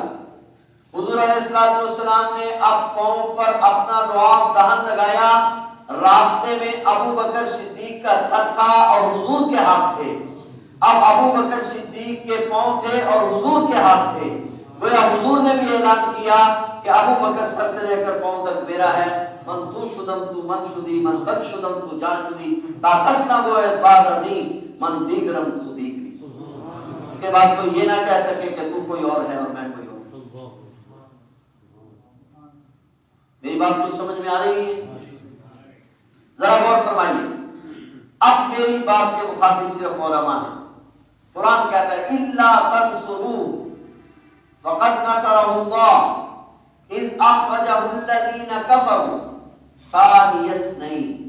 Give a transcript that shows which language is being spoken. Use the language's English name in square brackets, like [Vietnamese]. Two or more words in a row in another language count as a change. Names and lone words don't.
[Urdu] حضور [Arabic] علیہ السلام [Urdu] نے اب پاؤں پر اپنا لعاب دہن لگایا راستے میں ابو بکر صدیق کا سر تھا اور حضور کے ہاتھ تھے. اب ابو بکر صدیق کے پاؤں تھے اور حضور کے ہاتھ تھے. گویا حضور نے بھی اعلان کیا کہ ابو بکر سر سے لے کر پاؤں تک میرا ہے. [Persian] من تو شدم تو من شدی من قد شدم تو جا شدی تا کسنا گوید بعد ازیں من دیگرم تو دیگری. [Urdu] اس کے بعد کوئی یہ نہ کہہ سکے کہ تو کوئی اور ہے اور میں کوئی اور. میری بات کچھ سمجھ میں آ رہی ہے؟ ذرا غور فرمائیے. اب میری بات کے مخاطب صرف علماء ہیں. قرآن کہتا ہے [Arabic] الا تنصروا فقد نصرہ اللہ اذ اخرجہ الذین کفروا ثانی اثنین.